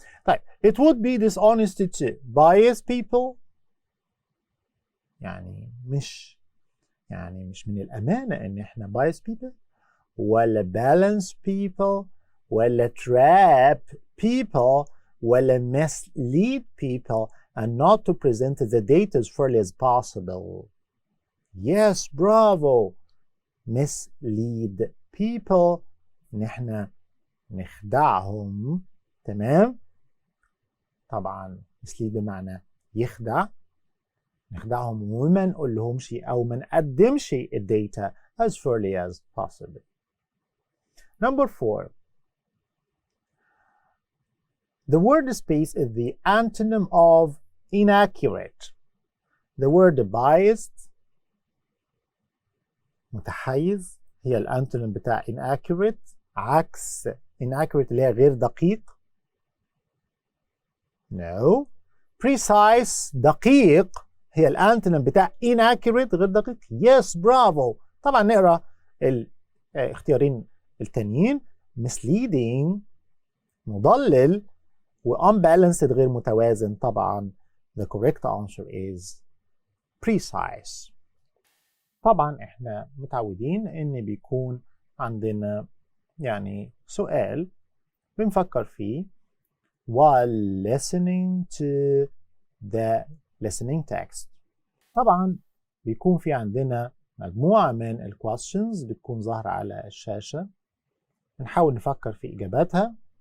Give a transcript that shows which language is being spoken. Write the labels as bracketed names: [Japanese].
[English] طيب it would be dishonest to bias people [Arabic] يعني مش من الأمانة إن إحنا [English] bias people ولا balance people ولا trap people ولا mislead people and not to present the data as fairly as possible. Yes, bravo. mislead people [Arabic] إن إحنا نخدعهم. تمام؟ طبعا mislead بمعنى يخدع. نخدعهم وما نقولهمش أو ما نقدمش الداتا [English] as fairly as possible. Number 4. The word space is the antonym of inaccurate. The word biased [Arabic] متحيز هي الانتونيم بتاع inaccurate. عكس inaccurate اللي هي غير دقيق. [English] No. [Arabic] Precise دقيق هي الانتونيم بتاع inaccurate غير دقيق. [English] Yes bravo. [Arabic] طبعا نقرا الاختيارين التانيين. misleading مضلل و unbalanced غير متوازن. [English] طبعا the correct answer is precise. [Arabic] طبعا احنا متعودين ان بيكون عندنا يعني سؤال بنفكر فيه [English] while listening to the listening text. [Arabic] طبعا بيكون في عندنا مجموعة من ال questions بتكون ظاهرة على الشاشة بنحاول نفكر في إجاباتها.